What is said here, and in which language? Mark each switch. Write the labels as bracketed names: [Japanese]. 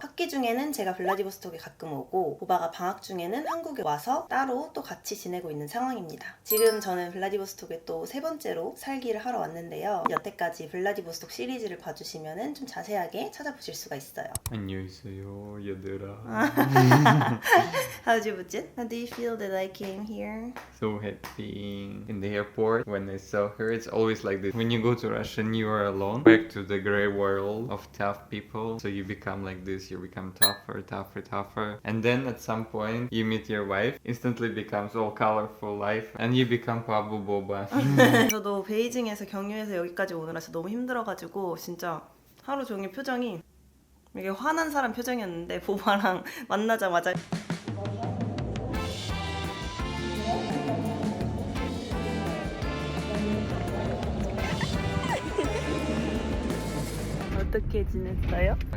[Korean] 학기 중에는 제가 블라디보스톡에 가끔 오고 보바가 방학 중에는 한국에 와서 따로 또 같이 지내고 있는 상황입니다. 지금 저는 블라디보스톡에 또 세 번째로 살기를 하러 왔는데요. 여태까지 블라디보스톡 시리즈를 봐주시면 좀 자세하게 찾아보실 수가 있어요. 안녕하세요, 얘들아. [English] How'd you visit? How do you feel that I came here? So happy in the airport when I saw her. It's always like this. When you go to Russia and you are alone, back to the gray world of tough people. So you become like this. You become tougher, tougher, tougher. And then at some point you meet your wife. Instantly becomes all colorful life, and you become Pablo Boba. [Korean] 저도 베이징에서 경유해서 여기까지 오느라 너무 힘들어가지고 진짜 하루 종일 표정이 이게 화난 사람 표정이었는데 보바랑 만나자마자 어떻게 지냈어요?